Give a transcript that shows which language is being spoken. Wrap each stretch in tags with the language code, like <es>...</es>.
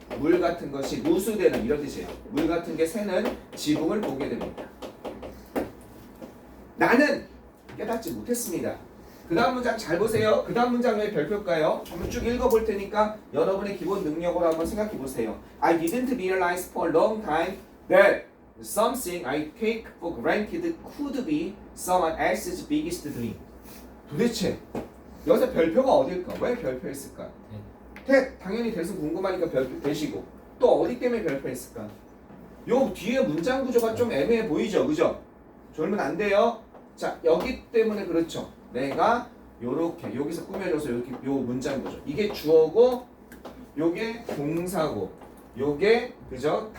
<ko>물 같은 것이 누수되는 이런 뜻이에요. 물 같은 게 새는 지붕을 보게 됩니다. 나는 깨닫지 못했습니다. 그 다음 문장 잘 보세요. 그 다음 문장 왜 별표일까요? 한번 쭉 읽어볼 테니까 여러분의 기본 능력으로 한번 생각해 보세요.</ko> <en>I didn't realize for a long time that something I take for granted could be someone else's biggest dream.</en> <ko>도대체 여기서 별표가 어딜까? 왜 별표했을까? 당연히 대수 궁금하니까 별표 대시고 또 어디 때문에 별표했을까? 요 뒤에 문장 구조가 좀 애매해 보이죠? 그죠? 졸면 안 돼요. 자 여기 때문에 그렇죠. 내가 요렇게 여기서 꾸며줘서 이렇게 요 문장 구조 이게 주어고 요게 동사고 요게 그죠?</ko>